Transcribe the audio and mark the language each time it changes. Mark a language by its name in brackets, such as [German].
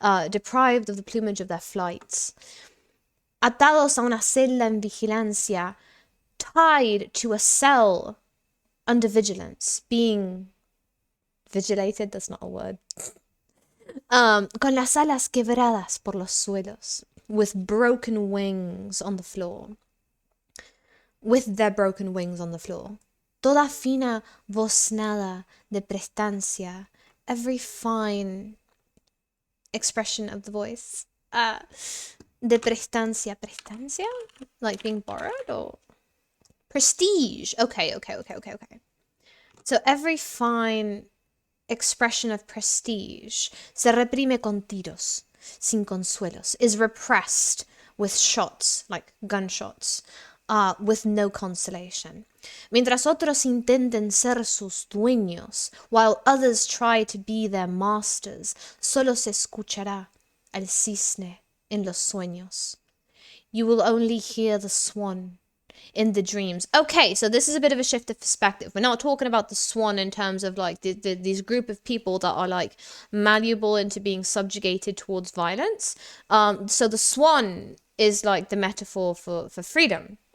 [English] Deprived of the plumage of their flights. [Spanish] Atados a una celda en vigilancia. [English] Tied to a cell under vigilance. Being vigilated, that's not a word. [Spanish] Con las alas quebradas por los suelos. [English] With broken wings on the floor. With their broken wings on the floor. [Spanish] Toda fina voznada de prestancia. [English] Every fine expression of the voice. [Spanish] De prestancia. [English] Prestancia? Like being borrowed or? Prestige. Okay. So every fine expression of prestige [Spanish] se reprime con tiros. Sin consuelos, [English] is repressed with shots, like gunshots, with no consolation. [Spanish] Mientras otros intenten ser sus dueños, [English] while others try to be their masters, [Spanish] solo se escuchará al cisne en los sueños. [English] You will only hear the swan in the dreams. Okay, so this is a bit of a shift of perspective. We're not talking about the swan in terms of like these group of people that are like malleable into being subjugated towards violence. So the swan is like the metaphor for freedom.